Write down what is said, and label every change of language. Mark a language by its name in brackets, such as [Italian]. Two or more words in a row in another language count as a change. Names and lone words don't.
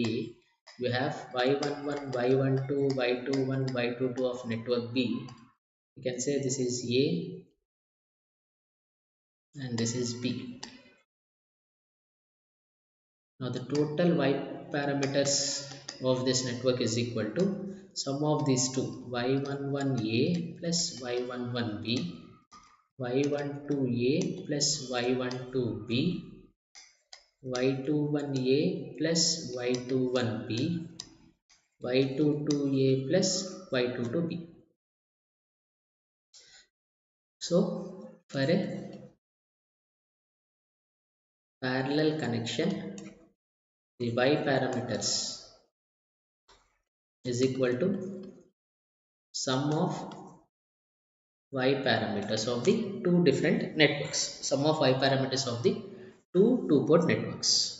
[English] You have Y11, Y12, Y21, Y22 of network B. You can say this is A and this is B. Now the total Y parameters of this network is equal to sum of these two, Y11A plus Y11B, Y12A plus Y12B, Y21A plus Y21B, Y22A plus Y22B. So for a parallel connection, the Y parameters is equal to sum of Y parameters of the two different networks, sum of Y parameters of the two port networks.